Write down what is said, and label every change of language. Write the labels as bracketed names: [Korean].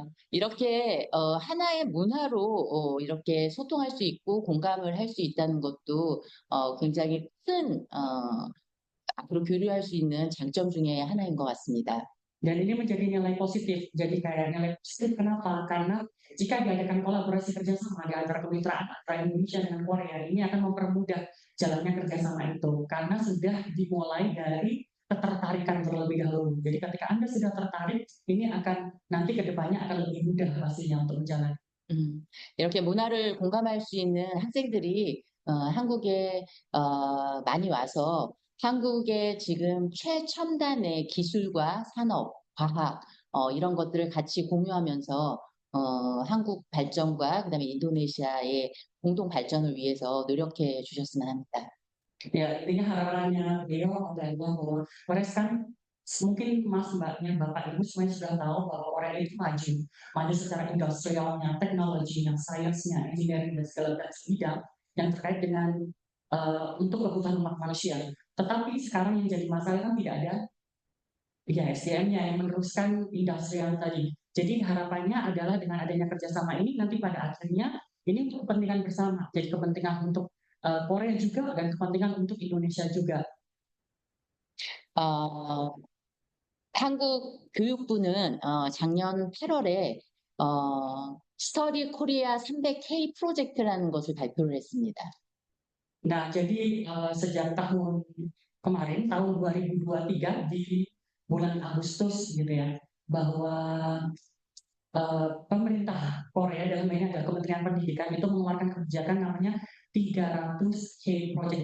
[Korean] 이렇게 하나의 문화로 이렇게 소통할 수 있고 공감을 할 수 있다는 것도 굉장히 큰 앞으로 교류할 수 있는 장점 중에 하나인 것 같습니다. [Indonesian] Dan ini menjadi nilai positif. Jadi kayak nilai positif kenapa? Karena jika diadakan kolaborasi kerjasama di antara kemitraan antara Indonesia dengan Korea, ini akan mempermudah jalannya kerjasama itu. Karena sudah dimulai dari ketertarikan terlebih dahulu. Jadi ketika Anda sudah tertarik, ini akan nanti ke depannya akan lebih mudah pastinya untuk berjalan. [Korean] 이렇게 문화를 공감할 수 있는 학생들이 한국에 많이 와서 한국의 지금 최첨단의 기술과 산업, 과학 이런 것들을 같이 공유하면서 한국 발전과 그다음에 인도네시아의 공동 발전을 위해서 노력해 주셨으면 합니다. [Indonesian] Ya, intinya harapannya beliau adalah bahwa Korea sekarang mungkin mbaknya Bapak Ibu semuanya sudah tahu bahwa Korea itu maju secara industrialnya, teknologinya, sainsnya, engineering dan segala macam bidang yang terkait dengan untuk kebutuhan umat manusia. Tetapi sekarang yang jadi masalah kan tidak ada SDM-nya yang meneruskan industrial tadi. Jadi harapannya adalah dengan adanya kerjasama ini nanti pada akhirnya ini untuk kepentingan bersama. Jadi kepentingan untuk Korea juga dan kepentingan untuk Indonesia juga. [Korean] 한국 교육부는 작년 8월에 스터디 코리아 300K 프로젝트라는 것을 발표를 했습니다. [Indonesian] Nah, jadi sejak tahun kemarin, tahun 2023 di bulan Agustus gitu ya, bahwa pemerintah Korea dalam ini adalah Kementerian Pendidikan itu mengeluarkan kebijakan namanya 300K Project.